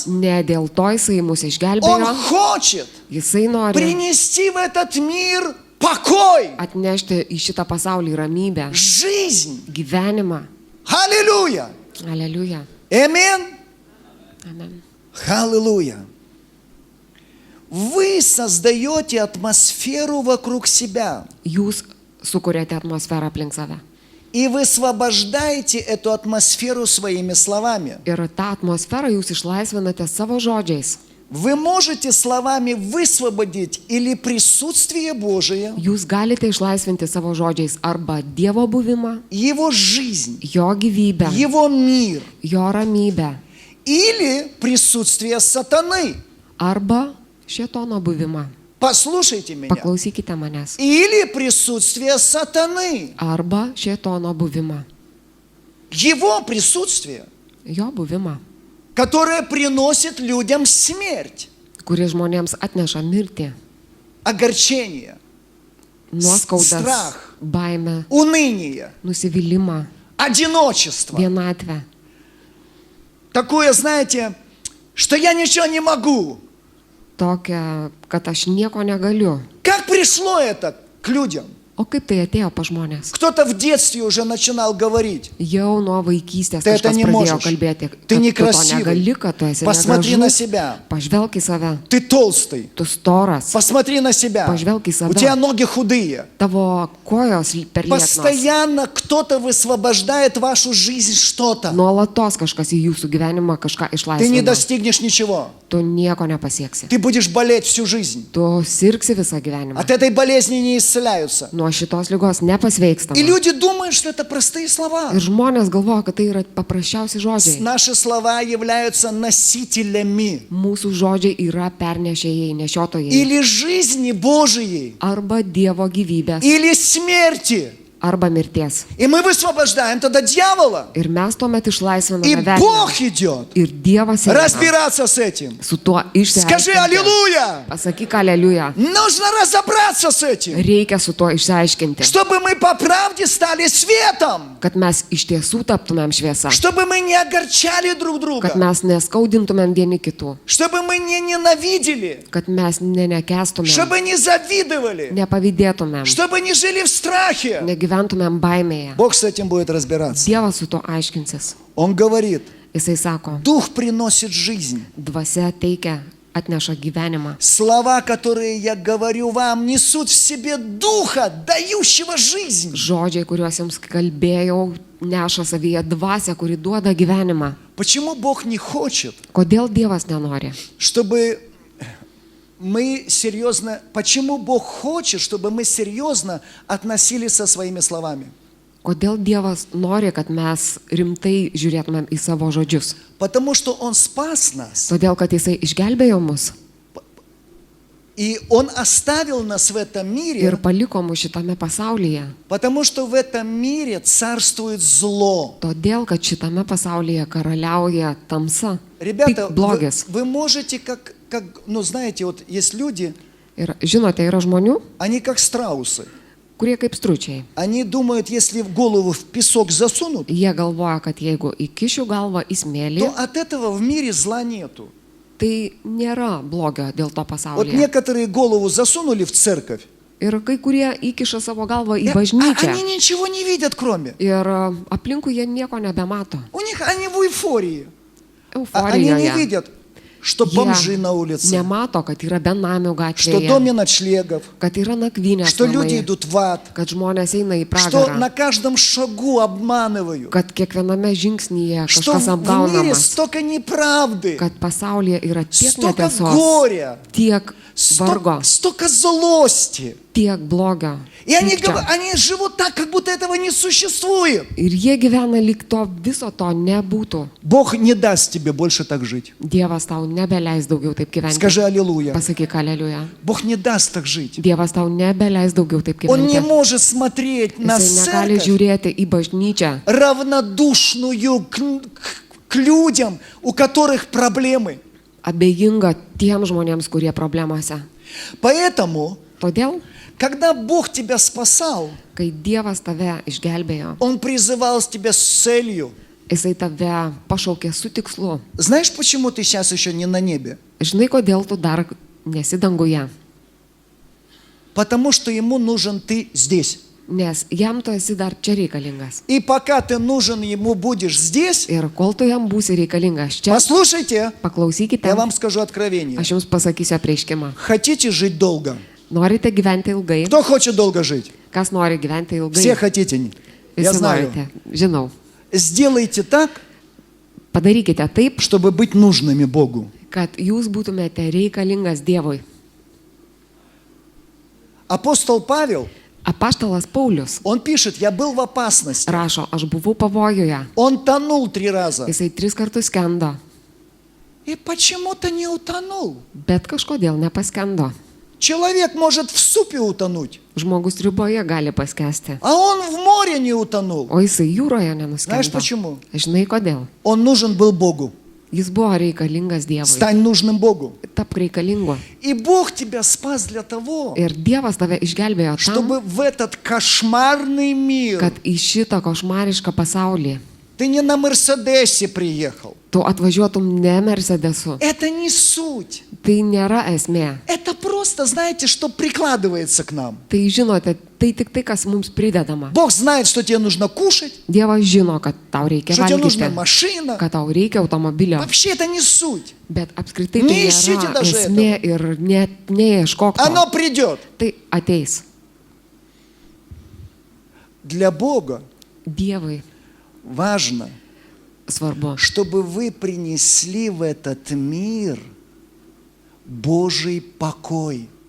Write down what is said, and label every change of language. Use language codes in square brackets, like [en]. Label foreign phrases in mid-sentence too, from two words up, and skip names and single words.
[lt] Ne dėl to Jisai mus [ru] Он [lt] išgelbėjo, [ru] хочет [lt] Jisai nori [ru] принести в этот мир покой, [lt] atnešti į šitą pasaulį ramybę, [ru] жизнь. [lt] gyvenimą. [ru] Аллилуйя. [lt] Aleliuja. [ru] Аминь. [lt] Amen. [ru] Аллилуйя. Вы создаете атмосферу вокруг себя [lt] Jūs sukuriate atmosferą aplink save. [ru] и высвобождаете эту атмосферу своими словами. [lt] Ir tą atmosferą jūs išlaisvinate savo žodžiais. [ru] Вы можете словами высвободить или присутствие Божие, [lt] Jūs galite išlaisvinti savo žodžiais arba Dievo buvimą, [ru] Его жизнь, [lt] Jo gyvybę, [ru] Его мир, [lt] Jo ramybę, [ru] или присутствие сатаны. [lt] arba šėtono buvimą. [ru] Послушайте меня. [lt] Paklausykite manęs. [ru] Или присутствие сатаны. [lt] Arba šėtono buvimą. [ru] Его присутствие, [lt] Jo buvimą, [ru] которое приносит людям смерть, [lt] kuris žmonėms atneša mirtį, [ru] огорчение, [lt] nuoskaudas, [ru] strach, [lt] baimę, [ru] уныние, [lt] nusivylimą, [ru] одиночество. [lt] vienatvę. [ru] Такое, знаете, что я ничего не могу. [lt] Tokia, kad aš nieko negaliu. [ru] Как пришло это к людям? [lt] O kaip tai atėjo pa žmonės? [ru] Кто-то в детстве уже начинал говорить. [lt] Jau nuo vaikystės [ru] Ты это [lt] kažkas [ru] не [lt] pradėjo [ru] можешь. [lt] kalbėti, [ru] Ты [lt] kad tu to [ru] некрасивый. [lt] negali, kad tu esi [ru] Посмотри на [lt] negražus. [ru] себя. [lt] Pažvelk į save. [ru] Ты толстый. [lt] Tu storas. [ru] Посмотри на себя. [lt] Pažvelk į [ru] У [lt] save. [ru] тебя ноги худые. [lt] Tavo kojos per lieknos. [ru] Постоянно кто-то высвобождает в вашу жизнь что-то. [lt] Nuolatos kažkas į jūsų gyvenimą kažką [ru] Ты не [lt] išlaisvina. [ru] достигнешь ничего. [lt] Tu nieko nepasieksi. [ru] Ты будешь болеть всю жизнь. [lt] Tu sirgsi visą gyvenimą. [ru] От этой болезни не исцеляются. [lt] Nuo nuo šitos lygos [ru] И [lt] nepasveikstama. [ru] люди думают, что это простые слова. [lt] Ir žmonės galvoja, kad tai yra paprasčiausi žodžiai. [ru] Наши слова являются носителями [lt] Mūsų žodžiai yra pernešėjai, nešiotojai. [ru] или жизни Божией, [lt] Arba Dievo gyvybės, [ru] или смерти. [lt] arba mirties. [ru] И мы высвобождаем тогда дьявола. [lt] Ir mes tuomet [ru] И [lt] išlaisviname [ru] Бог [lt] velnią. [ru] идет [lt] Ir Dievas eina [ru] разбираться с этим. [lt] su tuo [ru] Скажи [lt] išsiaiškinti. [ru] аллилуйя. [lt] Pasakyk aleliuja. [ru] Нужно разобраться с этим, [lt] Reikia su tuo išsiaiškinti. [ru] чтобы мы по правде стали светом, [lt] Kad mes iš tiesų taptumėm šviesa. [ru] чтобы мы не огорчали друг [lt] Kad [ru] друга, [lt] mes neskaudintumėm vieni kitų. [ru] чтобы мы не ненавидели, [lt] Kad mes nenekestumėm. [ru] чтобы не завидовали, [lt] Nepavydėtumėm. [ru] чтобы не жили в страхе. [lt] Negyventumėm baimėje. [ru] Бог с этим будет разбираться. [lt] Dievas su tuo aiškinsis. [ru] Он говорит, [lt] Jisai sako, [ru] Дух приносит жизнь. [lt] dvasia teikia, atneša gyvenimą. [ru] Слова, которые я говорю вам, несут в себе Духа, дающего жизнь. [lt] Žodžiai, kuriuos jums kalbėjau, neša savyje dvasią, kuri duoda gyvenimą. [ru] Почему Бог не хочет, [lt] Kodėl Dievas nenori? [ru] чтобы мы серьезно... Почему Бог хочет, чтобы мы серьезно относились со своими словами? [lt] Kodėl Dievas nori, kad mes rimtai žiūrėtumėm į savo žodžius? [ru] Потому что Он спас нас. [lt] Todėl, kad Jisai išgelbėjo mus [ru] И Он оставил нас в этом [lt] ir [ru] мире, [lt] paliko mus šitame pasaulyje. [ru] потому что в этом мире царствует зло. [lt] Todėl, kad šitame pasaulyje karaliauja tamsa, [ru] Ребята, [lt] tik blogis. [ru] вы можете ну знаете, вот есть люди, [lt] Ir žinote, yra žmonių, [ru] они как страусы. [lt] kurie kaip stručiai. [ru] Они думают, если в голову в песок засунут, [lt] Jie galvoja, kad jeigu įkišiu galvą į smėlį, [ru] то от этого в мире зла нету. [lt] tai nėra blogio dėl to [ru] Вот [lt] pasaulyje. [ru] некоторые голову засунули в церковь, [lt] Ir kai kurie įkiša savo galvą į [ru] и [lt] bažnyčią. [ru] они ничего не видят кроме. [lt] Ir aplinkui jie nieko nebemato. [ru] У них они в эйфории. Они не [lt] Euforijoje. [ru] видят, что бомжи на [lt] Jie [ru] улице, [lt] nemato, kad yra benamių [ru] что [lt] gatvėje, [ru] доме ночлегов, [lt] kad yra nakvynės [ru] что люди [lt] namai, [ru] идут в ад, [lt] kad žmonės eina į [ru] что [lt] pragarą, [ru] на каждом шагу обманывают, [lt] kad kiekviename žingsnyje [ru] что [lt] kažkas [ru] в мире [lt] apgaunamas, [ru] столько неправды, [lt] kad pasaulyje yra tiek [ru] столько [lt] netiesos, [ru] горя, [lt] tiek vargo, [ru] столько злости. [lt] tiek blogio. [ru] И они [lt] pykčio. [ru] живут так, как будто этого не существует. [lt] Ir jie gyvena lyg to viso to nebūtų. [ru] Бог не даст тебе больше так жить. [lt] Dievas tau nebeleis daugiau taip gyventi. [ru] Скажи аллилуйя. [lt] Pasakyk aleliuja. [ru] Бог не даст так жить. [lt] Dievas tau nebeleis daugiau taip [ru] Он не [lt] gyventi. [ru] может смотреть на [lt] Jisai negali [ru] церковь [lt] žiūrėti į bažnyčią [ru] равнодушную к людям, у которых проблемы. [lt] abejinga tiems žmonėms, kurie problemose. [ru] Поэтому, [lt] Todėl, [ru] когда Бог тебя спасал, [lt] kai Dievas tave išgelbėjo, [ru] Он призывал тебя с целью. [lt] Jisai tave pašaukė su tikslu. [ru] Знаешь, почему ты сейчас еще не на небе? [lt] Žinai, kodėl tu dar nesi danguje? [ru] Потому что Ему нужен ты здесь. [lt] Nes jam tu esi dar čia reikalingas. [ru] И пока ты нужен Ему будешь здесь, [lt] Ir kol tu jam būsi reikalingas čia, [ru] послушайте, [lt] paklausykite, [ru] я вам скажу откровение. [lt] aš jums pasakysiu apreiškimą. [ru] Хотите жить долго? [lt] Norite gyventi ilgai? [ru] Кто хочет долго жить? [lt] Kas nori gyventi ilgai? [ru] Все хотите. Я [lt] Visi [ru] знаю. [lt] norite. Žinau. [ru] Сделайте так, [lt] Padarykite taip, [ru] чтобы быть нужными Богу. [lt] kad jūs būtumėte reikalingas Dievui. [ru] Апостол Павел, [lt] Apaštalas Paulius [ru] он пишет, я был в опасности. [lt] rašo, aš buvau pavojuje. [ru] Он тонул 3 раза. [lt] Jisai 3 kartus skendo, [ru] И почему-то не утонул. [lt] bet kažkodėl nepaskendo. [ru] Человек может в супе утонуть, [lt] Žmogus riboje gali paskesti, [ru] а он в море не утонул. [lt] o jisai jūroje [ru] Знаешь [lt] nenuskendo. [ru] почему? [lt] Žinai kodėl? [ru] Он нужен был Богу. [lt] Jis buvo reikalingas Dievui. [ru] Стань нужным Богу. [lt] Tap reikalingu. [ru] И Бог тебя спас для того, [lt] Ir Dievas tave išgelbėjo tam, [ru] чтобы в этот кошмарный мир [lt] kad į šitą košmarišką pasaulį [ru] ты не на Мерседесе приехал. [lt] tu atvažiuotum ne Mercedesu. [ru] Это не суть. [lt] Tai nėra esmė. [ru] Это просто, знаете, что прикладывается к нам. [lt] Tai žinote, tai tik tai, kas mums pridedama. [ru] Бог знает, что тебе нужно кушать, [lt] Dievas žino, kad tau reikia [ru] что тебе нужна [lt] valgyti, [ru] машина. [lt] kad tau reikia automobilio. [ru] Вообще это не суть. [lt] Bet apskritai tai Neįšyti nėra dažai esmė ir net neieškok to. [ru] Оно придет. [lt] Tai ateis. [ru] Для Бога [lt] Dievui [ru] важно, [lt] svarbu, [ru] чтобы вы принесли в этот мир Божий покой.